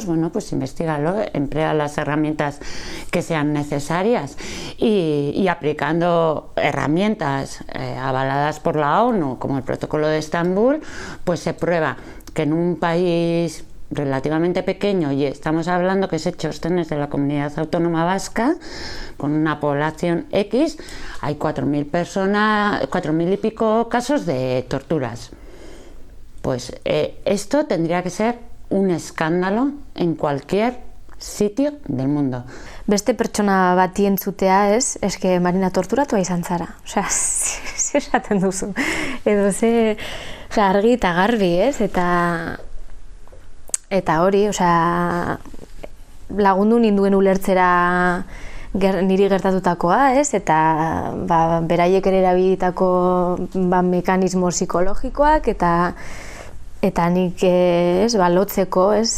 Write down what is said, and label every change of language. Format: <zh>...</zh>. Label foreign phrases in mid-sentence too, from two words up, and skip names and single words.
<es>Bueno, pues investígalo, emplea las herramientas que sean necesarias y aplicando herramientas avaladas por la ONU, como el Protocolo de Estambul, pues se prueba que en un país relativamente pequeño, y estamos hablando que ese txosten es de la Comunidad Autónoma Vasca, con una población X, hay 4.000 personas, 4.000 y pico casos de torturas. Pues esto tendría que ser un escándalo en cualquier sitio del mundo.</es> <eu>Beste pertsona bati entzutea, eske Marina torturatua izan zara. Osea, ze esaten duzu. Edo ze argi eta garbi, Eta hori, osea, lagundu ninduen ulertzera niri gertatutakoa, eta beraiek ere erabilitako mekanismo psikologikoak eta nik lotzeko,</eu>